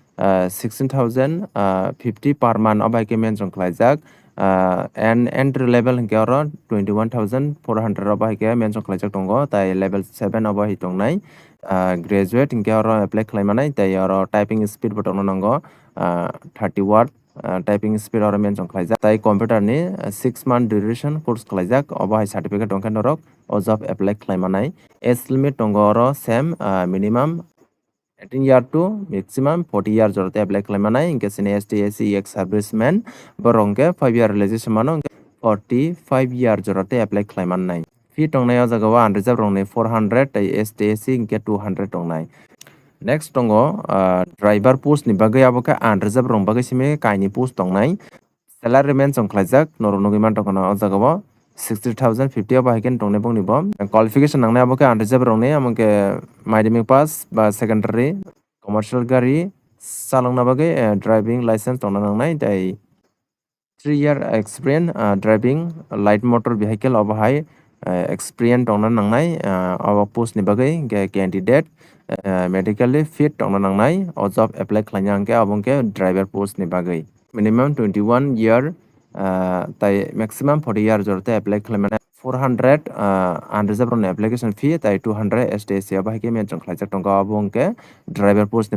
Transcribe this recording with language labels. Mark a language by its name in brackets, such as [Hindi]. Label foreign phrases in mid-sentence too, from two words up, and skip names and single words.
[Kok Borok] 16,050 [English] per month [Kok Borok] obaike mention khlaijak and [English] entry level [Kok Borok] hingke oro 21,400 obaike mention khlaijak tongo tai level 7 obahi tongnai graduate hingke oro apply khlaimanai tai oro [English] typing speed [Kok Borok] bo tongno nango 30 [English] word typing [Kok Borok] speed oro mention khlaijak tai computer ni 6 [English] month duration course [Kok Borok] khlaijak obahi certificate tongka norok o [English] job apply [Kok Borok] khlaimanai [English] age limit [Kok Borok] tongo oro [English] same minimum [Kok Borok] 18 [English] year to maximum 40 year [Kok Borok] jorate apply khlaimanai ingke sini STSC ek serviceman borongke 5 year realization mano 45 year jorate apply khlaimannai fee tongnai o jaga o unreserved rongni 400 tai STSC ingke 200 tongnai next tongo [English] driver post [Kok Borok] ni bagai aboke unreserved rong bagai simi kaini post tongnai salary mention khlaijak norok nugui mantongkana o jaga o 60,050 obahiken tongnai bongni bo qualification nangnai aboke unreserved rongni amoke madhyamik pass ba [English] secondary commercial [Kok Borok] gari chalongna bagai [English] driving license [Kok Borok] tongna nangnai tai 3 [English] year experience driving light motor vehicle [Kok Borok] obahai experience tongna nangnai abo post ni bagai [English] candidate medically fit [Kok Borok] tongna nangnai o [English] job apply [Kok Borok] khlaina angke abongke [English] driver post [Kok Borok] ni bagai minimum 21 year tai [English] maximum 40 year [Kok Borok] jorate apply khlaimana 400 [English] unreserved on application fee [Kok Borok] tai 200 STSC abahike mention khlaijak tongo abongke [English] driver post [Kok Borok] ni